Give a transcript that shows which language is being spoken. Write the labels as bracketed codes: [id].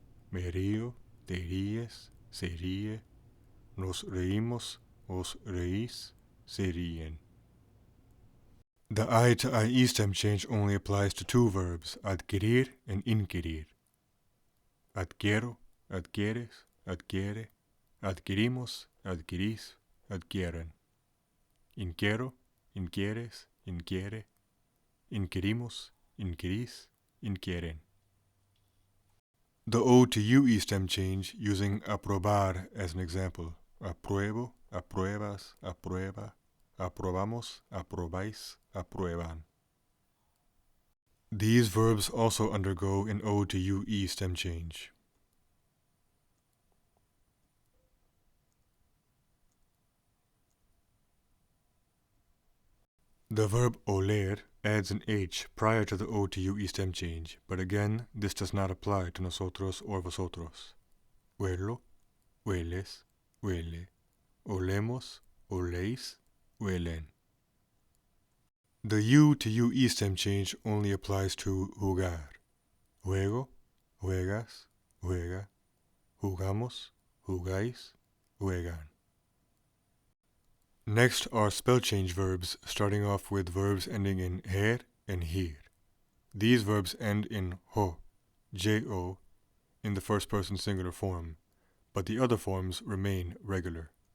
[es] Me río, te ríes, se ríe, nos reímos, os reís, se ríen. [en] The I to IE stem change only applies to two verbs, adquirir and inquirir. [es] Adquiero, adquieres, adquiere, adquirimos, adquirís, adquieren. Inquiero, inquieres, inquiere, inquirimos, inquirís, inquieren. [en] The O to UE stem change using aprobar as an example. [es] Apruebo, apruebas, aprueba, aprobamos, aprobáis, aprueban. [en] These verbs also undergo an O to UE stem change. The verb oler adds an H prior to the O to UE stem change, but again, this does not apply to nosotros or vosotros. [es] Huelo, hueles, huele, olemos, oléis, huelen. [en] The U to UE stem change only applies to jugar. [es] Juego, juegas, juega, jugamos, jugáis, juegan. [en] Next are spell change verbs, starting off with verbs ending in her and hir. These verbs end in ho, jo, in the first person singular form, but the other forms remain regular.